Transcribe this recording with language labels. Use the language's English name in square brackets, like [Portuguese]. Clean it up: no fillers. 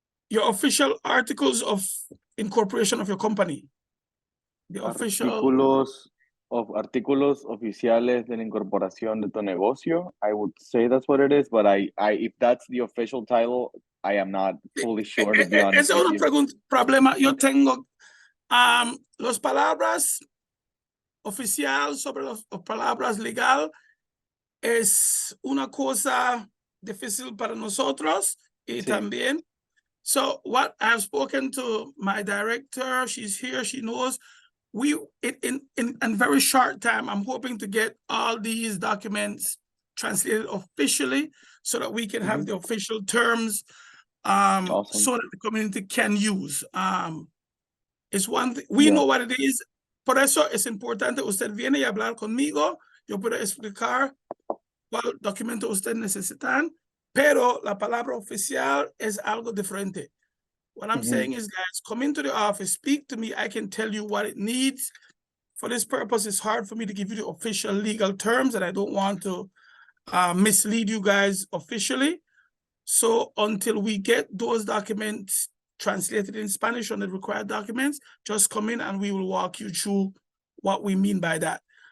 [English] Your official articles of incorporation of your company. The official [Spanish] artículos oficiales de la incorporación de tu negocio. [English] I would say that's what it is, but if that's the official title, I am not fully sure, to be honest. [Spanish] Ese es un problema. Yo tengo las palabras oficial sobre las palabras legal es una cosa difícil para nosotros y también. [English] So what I've spoken to my director, she's here, she knows, in very short time, I'm hoping to get all these documents translated officially so that we can have the official terms Awesome. so that the community can use. It's one thing, we know what it is. [Spanish] Por eso es importante usted viene y hablar conmigo. Yo puedo explicar cuál documento usted necesitan, pero la palabra oficial es algo diferente. [English] What I'm saying is, guys, come into the office, speak to me. I can tell you what it needs. For this purpose, it's hard for me to give you the official legal terms, and I don't want to mislead you guys officially. So until we get those documents translated in Spanish on the required documents, just come in and we will walk you through what we mean by that.